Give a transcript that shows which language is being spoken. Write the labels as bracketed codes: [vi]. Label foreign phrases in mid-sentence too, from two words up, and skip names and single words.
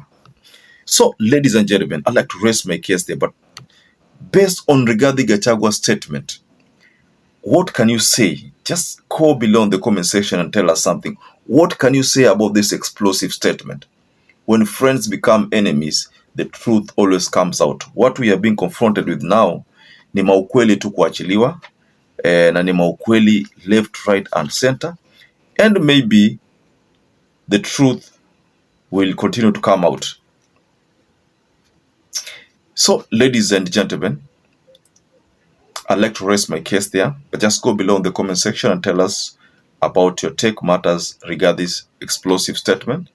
[en] So ladies and gentlemen, I'd like to raise my case there, but based on Rigathi Gachagua's statement, what can you say? Just call below in the comment section and tell us something. What can you say about this explosive statement? When friends become enemies, the truth always comes out. What we are being confronted with now [sw] ni maukweli tu kuachiliwa, na ni maukweli [en] left, right and center, and maybe the truth will continue to come out. So ladies and gentlemen, I'd like to raise my case there, but just go below in the comment section and tell us about your take matters regarding this explosive statement.